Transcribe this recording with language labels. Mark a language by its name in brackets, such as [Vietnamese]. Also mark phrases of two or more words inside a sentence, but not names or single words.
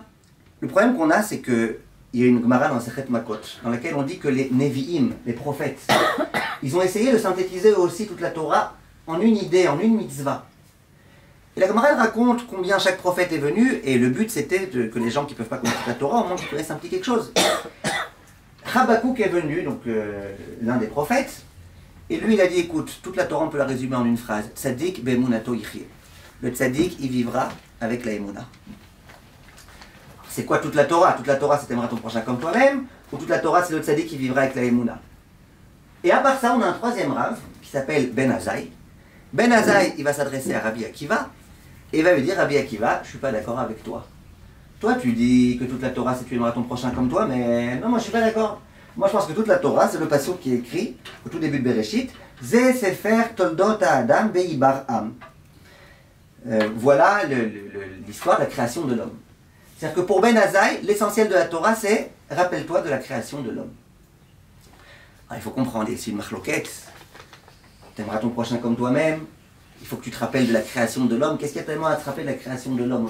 [French] Le problème qu'on a, c'est qu'il y a une Gemara dans Sechet Makot, dans laquelle on dit que les Nevi'im, les prophètes, ils ont essayé de synthétiser eux aussi toute la Torah en une idée, en une mitzvah. Et la Gemara raconte combien chaque prophète est venu, et le but c'était que les gens qui ne peuvent pas connaître la Torah, au moins qu'ils connaissent un petit quelque chose. Habakkuk est venu, donc l'un des prophètes, et lui il a dit, écoute, toute la Torah on peut la résumer en une phrase, [Hebrew] צדיק באמונתו יחיה. [French] Le Tzadik, il vivra avec la Emouna. C'est quoi toute la Torah? Toute la Torah c'est t'aimeras ton prochain comme toi-même, ou toute la Torah c'est le Tzadik qui vivra avec la Emouna. Et à part ça, on a un troisième Rav, qui s'appelle Ben Azai. Ben Azai, il va s'adresser à Rabbi Akiva, et il va lui dire, Rabbi Akiva, je ne suis pas d'accord avec toi. Toi, tu dis que toute la Torah, c'est tu aimeras ton prochain comme toi, mais non, moi, je ne suis pas d'accord. Moi, je pense que toute la Torah, c'est le passouk qui est écrit au tout début de Bereshit. [Hebrew] זה ספר תולדות האדם ביום ברא. [French] Voilà l'histoire de la création de l'homme. C'est-à-dire que pour Ben Azaï, l'essentiel de la Torah, c'est rappelle-toi de la création de l'homme. Il faut comprendre, c'est une marloquette. T'aimeras ton prochain comme toi-même. Il faut que tu te rappelles de la création de l'homme. Qu'est-ce qu'il y a tellement à te rappeler de la création de l'homme?